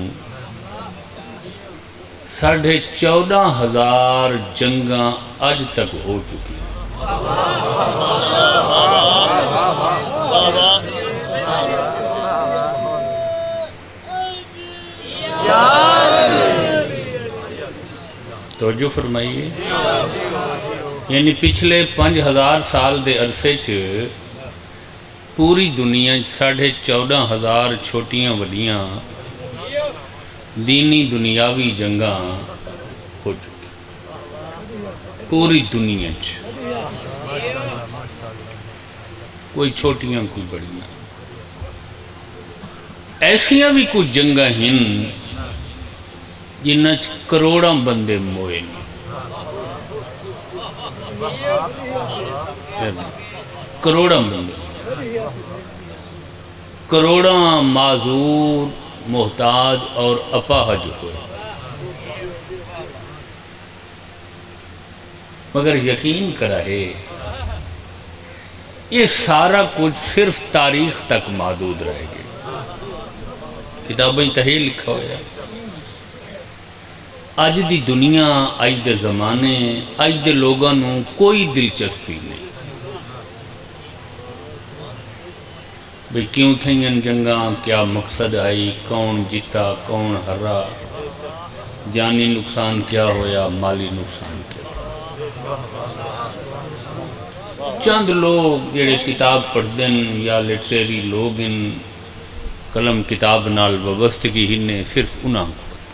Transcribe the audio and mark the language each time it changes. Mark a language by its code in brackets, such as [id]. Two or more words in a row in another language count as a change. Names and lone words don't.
[pa] 14,500 جنگاں اج تک ہو چکی توجہ فرمائیے یعنی پچھلے 5000 سال دے عرصے پوری دنیا 14,500 چھوٹیاں وڈیاں دینی دنیاوی جنگاں ہو چکی پوری دنیا کوئی چھوٹیاں کوئی بڑیاں ایسیاں بھی کچھ جنگاں ہیں جنہاں کروڑاں بندے موئے کروڑاں بندے کروڑاں معذور محتاج اور اپاہج ہوئے [ur] مگر یقین کرائے یہ سارا کچھ صرف تاریخ تک محدود رہے گا کتابیں [pa] تہی لکھا ہویا آج دی دنیا آج دے زمانے آج دے لوگاں نوں کوئی دلچسپی نہیں بھئی کیوں تھیں ان جنگاں کیا مقصد آئی کون جیتا کون ہرا جانی نقصان کیا ہویا مالی نقصان کیا چند لوگ جڑے کتاب پڑھ دیں یا لٹریری لوگ ان قلم کتاب نال وابستگی ہی نے صرف انہاں کو